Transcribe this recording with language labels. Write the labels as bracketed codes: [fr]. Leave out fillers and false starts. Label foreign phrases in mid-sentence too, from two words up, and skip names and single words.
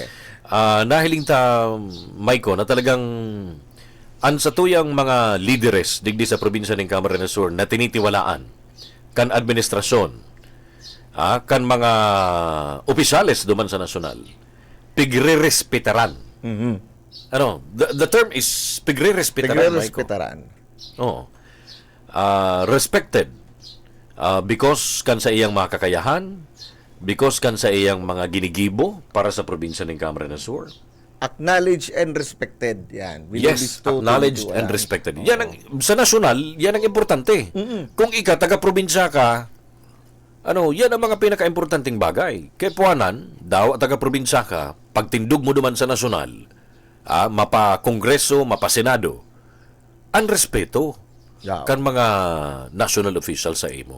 [bik] Nahihiling ta, Maiko, na talagang sa tuyang mga lideres digdi sa probinsya ng Camarines Sur na tinitiwalaan kan administrasyon, kan mga opisyales duman sa nasyonal, pigre-respetaran. [en] The term is pigre-respetaran. Respected. [bik] Because kan sa iyang mga kakayahan, because kan sa iyang mga ginigibo para sa probinsya ng Camarines Sur. [en] Acknowledged and respected. [bik] Yan. [en] Yes, acknowledged and respected. [bik] Yan ang, sa nasyonal, yan ang importante. Kung taga-probinsya ka, yan ang mga pinaka-importanting bagay. Kaya puwanan, taga-probinsya ka, pagtindog mo duman sa nasyonal, mapa-kongreso, mapa-senado, ang respeto kan mga [en] national officials [bik] sa imo.